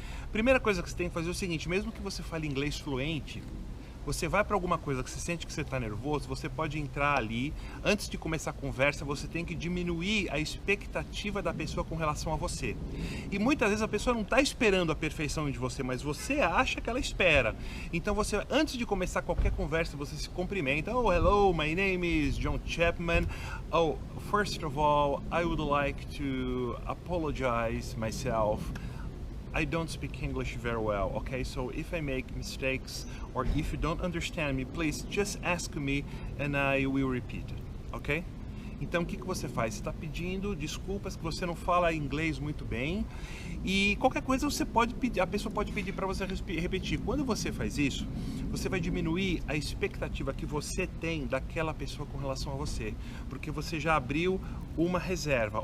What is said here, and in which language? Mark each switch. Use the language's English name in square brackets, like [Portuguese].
[Portuguese] Primeira coisa que você tem que fazer é o seguinte: mesmo que você fale inglês fluente, você vai para alguma coisa que você sente que você está nervoso, você pode entrar ali, antes de começar a conversa, você tem que diminuir a expectativa da pessoa com relação a você. E muitas vezes a pessoa não está esperando a perfeição de você, mas você acha que ela espera. Então você, antes de começar qualquer conversa, você se cumprimenta. [English] Oh, hello, my name is John Chapman. Oh, first of all, I would like to apologize myself. I don't speak English very well, okay? So if I make mistakes or if you don't understand me, please just ask me and I will repeat it, ok? [Portuguese] Então o que você faz? Você está pedindo desculpas que você não fala inglês muito bem e qualquer coisa você pode pedir, a pessoa pode pedir para você repetir. Quando você faz isso, você vai diminuir a expectativa que você tem daquela pessoa com relação a você, porque você já abriu uma reserva.